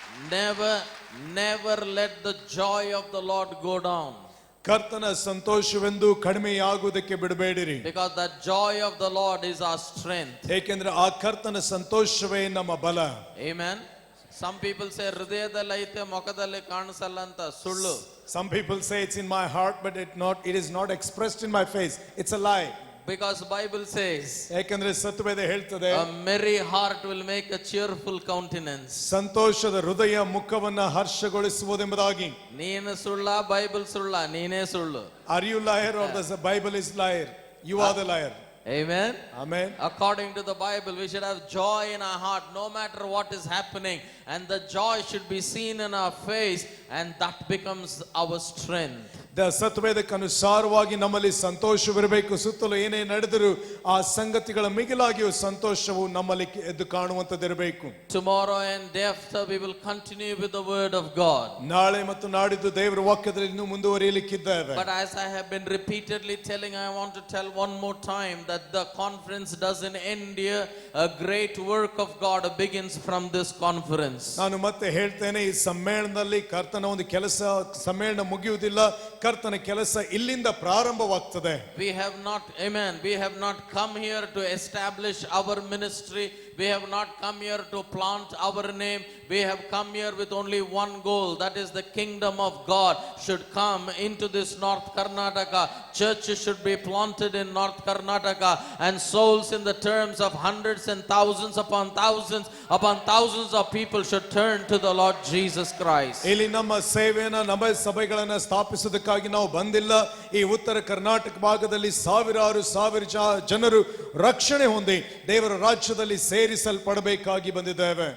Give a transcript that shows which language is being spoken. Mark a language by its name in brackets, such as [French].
[English] Never let the joy of the Lord go down. [Kannada] ಕರ್ತನ ಸಂತೋಷವೆಂದು ಕಡಿಮೆಯಾಗುವುದಕ್ಕೆ ಬಿಡಬೇಡಿರಿ. [English] Because the joy of the Lord is our strength. [Kannada] ಏಕೆಂದ್ರೆ ಆ ಕರ್ತನ ಸಂತೋಷವೇ ನಮ್ಮ ಬಲ. [English] Amen. Some people say [Kannada] ಹೃದಯದಲ್ಲಿ ಐತೆ ಮುಖದಲ್ಲಿ ಕಾಣಿಸಲ್ಲ ಅಂತ. ಸುಳ್ಳು. [English] Some people say it's in my heart but it is not expressed in my face. It's a lie. Because Bible says, [Kannada] ಯಾಕಂದ್ರೆ ಸತ್ಯವೇದ ಹೇಳ್ತದೆ, [English] a merry heart will make a cheerful countenance. [Kannada] ಸಂತೋಷದ ಹೃದಯ ಮುಖವನ್ನ ಹರ್ಷಗೊಳಿಸುವುದೆಂಬುದಾಗಿ. ನೀನು ಸುಳ್ಳ, ಬೈಬಲ್ ಸುಳ್ಳ, ನೀನೇ ಸುಳ್ಳು. [English] Are you liar or the Bible is liar? You are the liar. Amen. [Kannada] Amen. [English] According to the Bible, we should have joy in our heart no matter what is happening, and the joy should be seen in our face, and that becomes our strength. [Kannada] ಸತ್ವೇದಕ್ಕೆ ಅನುಸಾರವಾಗಿ ನಮ್ಮಲ್ಲಿ ಸಂತೋಷವಿರಬೇಕು. ಸುತ್ತಲೂ ಏನೇ ನಡೆದರೂ ಆ ಸಂಗತಿಗಳ ಮಿಗಿಲಾಗಿಯೂ ಸಂತೋಷವು ನಮ್ಮಲ್ಲಿ ಎದ್ದು ಕಾಣುವಂತದಿರಬೇಕು. [English] Tomorrow and day after we will continue with the word of God. [Kannada] ನಾಳೆ ಮತ್ತು ನಾಡಿದ್ದು ದೇವರ ವಾಕ್ಯದಲ್ಲಿ ಇನ್ನೂ ಮುಂದುವರಿಯಲಿಕ್ಕಿದ್ದೇವೆ. [English] But as I have been repeatedly telling, I want to tell one more time that the conference doesn't end here. A great work of God begins from this conference. [Kannada] ನಾನು ಮತ್ತೆ ಹೇಳ್ತೇನೆ, ಈ ಸಮ್ಮೇಳನದಲ್ಲಿ ಕರ್ತನ ಒಂದು ಕೆಲಸ, ಸಮ್ಮೇಳನ ಮುಗಿಯುವುದಿಲ್ಲ, ಕರ್ತನ ಕೆಲಸ ಇಲ್ಲಿಂದ ಪ್ರಾರಂಭವಾಗ್ತದೆ. [English] We have not, amen, we have not come here to establish our ministry. We have not come here to plant our name. We have come here with only one goal, that is the kingdom of God should come into this North Karnataka. Churches should be planted in North Karnataka, and souls in the terms of hundreds and thousands upon thousands of people should turn to the Lord Jesus Christ. [Kannada] ಇಲ್ಲಿ ನಮ್ಮ ಸೇವೆಯನ್ನ, ನಮ್ಮ ಸಭೆಗಳನ್ನ ಸ್ಥಾಪಿಸೋದಕ್ಕಾಗಿ ನಾವು ಬಂದಿಲ್ಲ. ಈ ಉತ್ತರ ಕರ್ನಾಟಕ ಭಾಗದಲ್ಲಿ ಸಾವಿರಾರು ಜನರು ರಕ್ಷಣೆ ಹೊಂದಿ ದೇವರ ರಾಜ್ಯದಲ್ಲಿ ಸೇರಿಸಲ್ಪಡಬೇಕಾಗಿ ಬಂದಿದ್ದೇವೆ.